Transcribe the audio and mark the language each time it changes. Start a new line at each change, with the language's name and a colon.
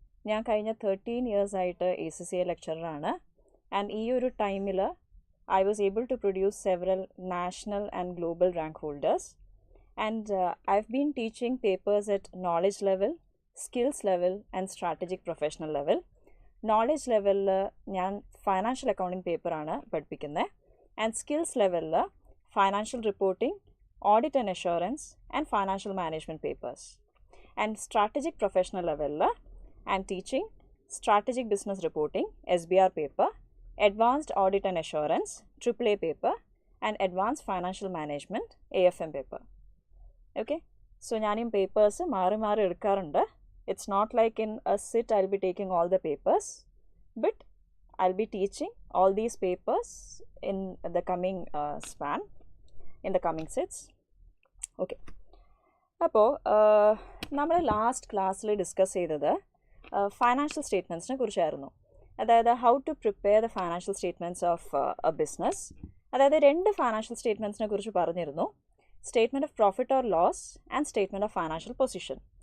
Malayalam: ഞാൻ കഴിഞ്ഞ 13 years ആയിട്ട് ACCA ലെക്ചറാണ്.
English: and
Malayalam: ഈ ഒരു ടൈമിൽ
English: I was able to produce several national and global rank holders, and I've been teaching papers at knowledge level, skills level and strategic professional level. Knowledge level ഞാൻ financial accounting paper
Malayalam: ആണ് പഠിപ്പിക്കുന്നത്,
English: and skills level financial reporting, audit and assurance and financial management papers. And strategic professional level I'm teaching strategic business reporting, SBR paper, Advanced Audit and Assurance, AAA paper, and Advanced Financial Management, AFM paper.
Malayalam: Okay, so ഞാനും papers മാറി മാറി എടുക്കാറുണ്ട്.
English: It's not like in a sit I'll be taking all the papers, but I'll be teaching all these papers in the coming span, in the coming sits.
Malayalam: Okay, അപ്പോൾ നമ്മൾ last ക്ലാസ്സിൽ discuss ചെയ്തത് financial സ്റ്റേറ്റ്മെൻറ്റ്സിനെ കുറിച്ചായിരുന്നു. അതായത്
English: How to prepare the financial statements of a business.
Malayalam: അതായത് 2 financial സ്റ്റേറ്റ്മെൻറ്റ്സിനെ കുറിച്ച് പറഞ്ഞിരുന്നു, statement of profit or loss and statement of financial position.